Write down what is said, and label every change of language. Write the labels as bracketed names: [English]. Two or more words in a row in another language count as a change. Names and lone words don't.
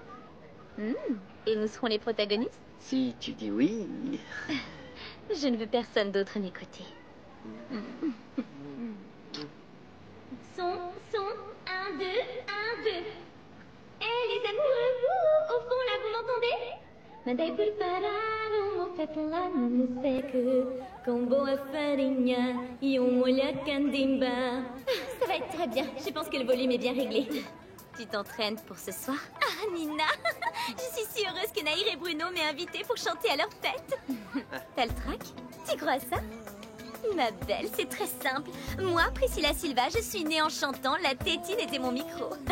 [French] Et nous serons les protagonistes? Si tu dis oui. Je ne veux personne d'autre à mes côtés. Son, 1, 2, 1, 2. Eh les amoureux, vous, au fond là, vous m'entendez? [Portuguese] Mandei preparar uma festa lá no seco, com boa farinha e molho candimba. [French] Ça va être très bien, je pense que le volume est bien réglé. Tu t'entraînes pour ce soir? Ah, Nina, je suis si heureuse que Nahir et Bruno m'aient invitée pour chanter à leur fête. T'as le trac? Tu crois à ça? Ma belle, c'est très simple. Moi, Priscilla Silva, je suis née en chantant, la tétine était mon micro.